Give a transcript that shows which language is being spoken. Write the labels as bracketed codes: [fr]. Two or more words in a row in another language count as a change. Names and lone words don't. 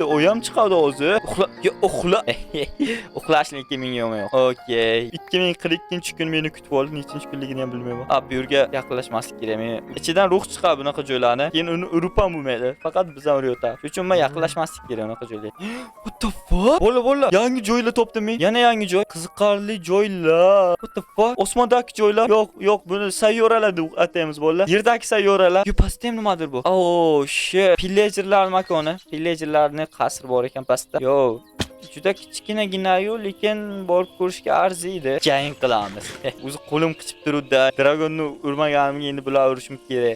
[uz] O ham chiqadi hozir. Uxla. Uxlashni menga yo'q. Okey. 2042-kun meni kutib oldi. Nechinchi kunligini ham bilmayman. Bu yerga yaqinlashmaslik kerak. Men ichidan ruh chiqadi bunaqa joylarni. Keyin uni urib ham bo'lmaydi. Faqat bizdan urayotadi. Shuning uchun men yaqinlashmaslik kerak unaqa joylarga. [en] What the fuck? [uz] Bola. Yangi joylar topdim men. Yana yangi joy. Qiziqarli joylar. [en] What the fuck? [uz] Osmondagi joylar. Yo'q, buni sayyoralar deb ataymiz bolalar. Yerdagi sayyoralar. Yo, pastda ham nimadir bu? [en] Oh shit. [uz] Pillagerlar makoni. Pillagerlarning qasri bor ekan pastda. Yo, juda kichkinagina-yu, lekin borib ko'rishga arziydi. Jang qilamiz. O'zi qo'lim qichib turibdi. Dragonni urmaganimga endi bular urishim kerak.